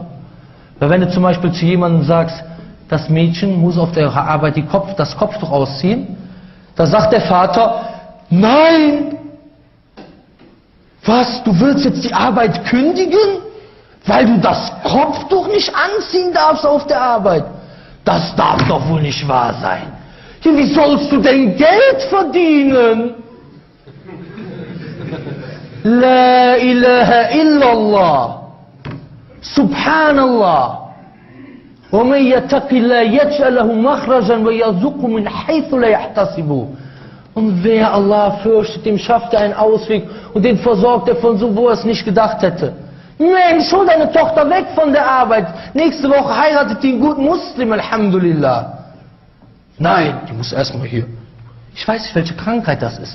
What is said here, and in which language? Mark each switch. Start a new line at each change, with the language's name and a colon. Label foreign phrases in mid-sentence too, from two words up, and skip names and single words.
German: Weil wenn du zum Beispiel zu jemandem sagst, das Mädchen muss auf der Arbeit das Kopftuch ausziehen, da sagt der Vater, nein! Was, du willst jetzt die Arbeit kündigen? Weil du das Kopftuch nicht anziehen darfst auf der Arbeit? Das darf doch wohl nicht wahr sein. Ja, wie sollst du denn Geld verdienen?
Arabic: لا إله إلا الله. Subhanallah. وَمَنْ يَتَقِ اللَّهَ يَجْعَلْ لَهُ مَخْرَجًا وَيَرْزُقْهُ مِنْ حَيْثُ لَا يَحْتَسِبُ.
German: Und wer Allah fürchtet, dem schafft er einen Ausweg und den versorgt er von so, wo er es nicht gedacht hätte. Mensch, hol deine Tochter weg von der Arbeit. Nächste Woche heiratet die einen guten Muslim, Alhamdulillah. Nein, die muss erstmal hier. Ich weiß nicht, welche Krankheit das ist.